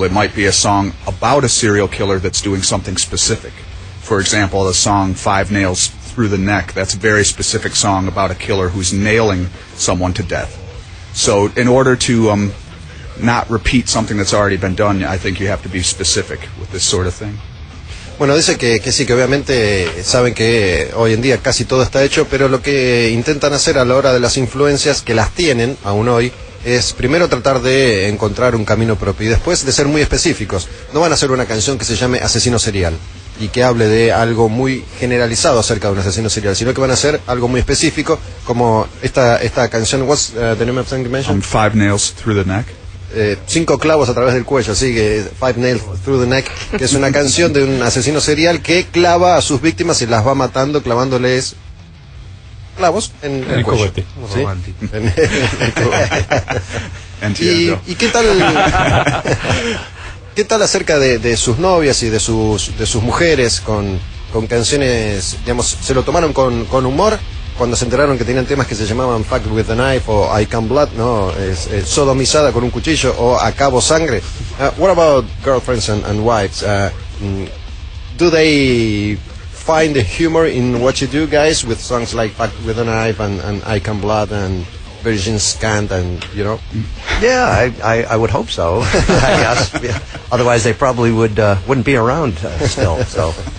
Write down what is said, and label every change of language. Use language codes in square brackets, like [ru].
[en] Mm-hmm. It might be a song about a serial killer that's doing something specific. For example, the song Five Nails Through the Neck, that's a very specific song about a killer who's nailing someone to death. So in order to not repeat something that's already been done, I think you have to be specific with this sort of thing. [es] Bueno, dice que sí, que obviamente saben que hoy en día casi todo está hecho, pero lo que intentan hacer a la hora de las influencias, que las tienen aún hoy, es primero tratar de encontrar un camino propio y después de ser muy específicos. No van a hacer una canción que se llame Asesino Serial y que hable de algo muy generalizado acerca de un asesino serial, sino que van a hacer algo muy específico, como esta canción. [en] What's the name of the song you mentioned? Five Nails Through the Neck. [es] Cinco clavos a través del cuello, así que Five Nails Through the Neck, que es una canción de un asesino serial que clava a sus víctimas y las va matando clavándoles clavos en el cuello. Cogote. ¿Sí? Romántico. ¿Y qué tal? ¿Qué tal acerca de sus novias y de sus mujeres con canciones, digamos, se lo tomaron con humor cuando se enteraron que tenían temas que se llamaban Fucked with a Knife o I Can Blood, ¿no? Es sodomizada con un cuchillo o Acabo Sangre. [en] What about girlfriends and wives? Do they find the humor in what you do, guys, with songs like Fucked with a Knife and I Can Blood and Virgin Scant and, you know? Yeah, I would hope so, I guess. Yeah. Otherwise, they probably wouldn't be around still, so...